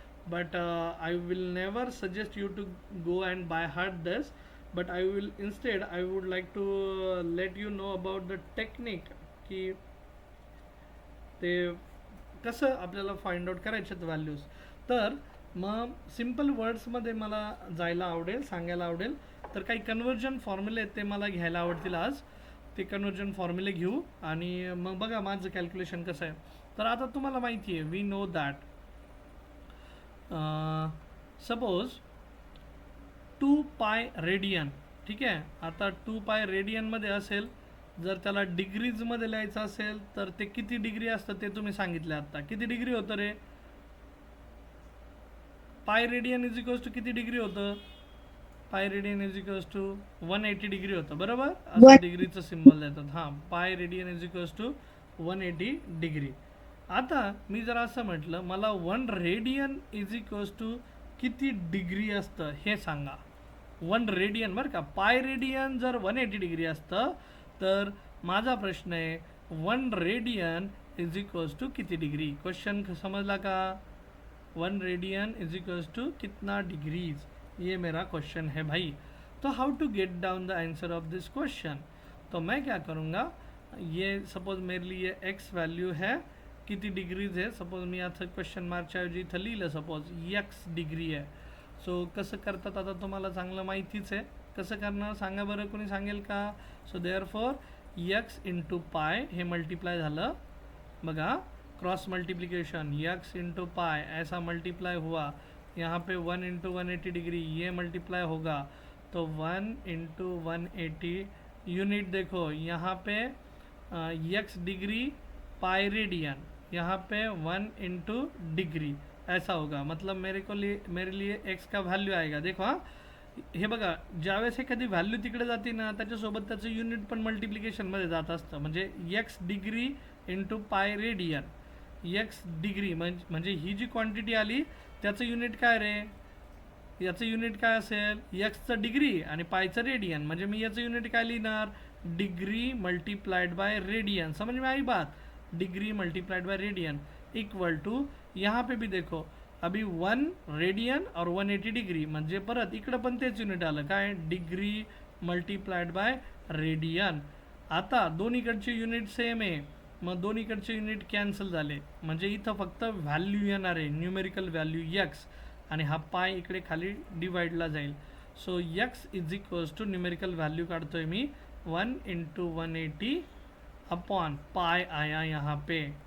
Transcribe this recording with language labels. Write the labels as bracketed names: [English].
[English] But I will never suggest you to go and by heart this, but I will instead I would like to let you know about the technique [Marathi] की ते कसं आपल्याला find out करायच्यात values. तर मग simple वर्ड्समध्ये मला जायला आवडेल, सांगायला आवडेल। तर काही कन्वर्जन फॉर्म्युले आहेत ते मला घ्यायला आवडतील आज, ते कन्वर्जन फॉर्म्युले घेऊ आणि मग बघा माझं कॅल्क्युलेशन कसं आहे। तर आता तुम्हाला माहिती आहे, [English] we know that suppose 2 pi radian, [Marathi] ठीक आहे। आता 2 पाय रेडियनमध्ये असेल, जर त्याला डिग्रीजमध्ये लिहायचं असेल तर ते किती डिग्री असतं ते तुम्ही सांगितलं आता, किती डिग्री होतं रे? Pi radian is equals to किती डिग्री होतं? Pi radian is equals to 180 degree होतं, बरोबर? असं डिग्रीचं सिम्बॉल देतात, हां, pi radian is equals to 180 degree. आता मी जर असं म्हटलं मला 1 रेडियन इज इक्वल्स टू किती डिग्री असतं हे सांगा। 1 रेडियन बरं का, पाय रेडियन जर 180 डिग्री असतं तर माझा प्रश्न आहे 1 रेडियन इज इक्वल्स टू किती डिग्री? क्वेश्चन समझला का? [Hindi] 1 रेडियन इज इक्वल्स टू कितना डिग्रीज, ये मेरा क्वेश्चन है भाई। तो [English] How to get down the answer of this question? [Hindi] तो मैं क्या करूँगा, ये सपोज मेरे लिए एक्स वैल्यू है [Marathi] किती डिग्रीज आहे. सपोज मी आता क्वेश्चन मार्कच्या ऐवजी इथं लिहिलं सपोज एक्स डिग्री आहे. सो कसं करतात आता तुम्हाला चांगलं माहितीच आहे. कसं करणार सांगा बरं, कोणी सांगेल का? So there for x into pi हे मल्टिप्लाय झालं बघा, cross multiplication x into pi [Hindi] ऐसा मल्टीप्लाई हुआ. यहाँ पे 1 इंटू 180 डिग्री ये मल्टीप्लाई होगा तो 1 इंटू 180 यूनिट. देखो यहाँ पे एक्स डिग्री पाई रेडियन, यहाँ पे 1 इंटू डिग्री ऐसा होगा. मतलब मेरे लिए एक्स का व्हॅल्यू आएगा. [Marathi] देखो हां, हे बघा ज्यावेळेस एखादी व्हॅल्यू तिकडे जाते ना त्याच्यासोबत त्याचं युनिट पण मल्टिप्लिकेशनमध्ये जात असतं. म्हणजे x degree into pi radian, x degree म्हणजे ही जी क्वांटिटी आली त्याचं युनिट काय रे, याचं युनिट काय असेल, एक्सचं डिग्री आणि पायचं रेडियन. म्हणजे मी याचं युनिट काय लिहिणार, डिग्री मल्टीप्लाइड बाय रेडियन. [Hindi] समझ में आई बात, degree multiplied by radian equal to यहाँ पे भी देखो अभी 1 रेडियन और 180 डिग्री [Marathi] म्हणजे परत इकडं पण तेच युनिट आलं काय, [Hindi] डिग्री मल्टीप्लाइड बाय रेडियन. [Marathi] आता दोन्हीकडचे युनिट सेम आहे, मग दोन्हीकडचे युनिट कॅन्सल झाले. म्हणजे इथं फक्त व्हॅल्यू येणार आहे, न्यूमेरिकल व्हॅल्यू एक्स, आणि हा पाय इकडे खाली डिवाइडला जाईल. So x is equals two numerical value काढतोय मी 1 इंटू 180 अपॉन पाई [Hindi] आया यहाँ पे.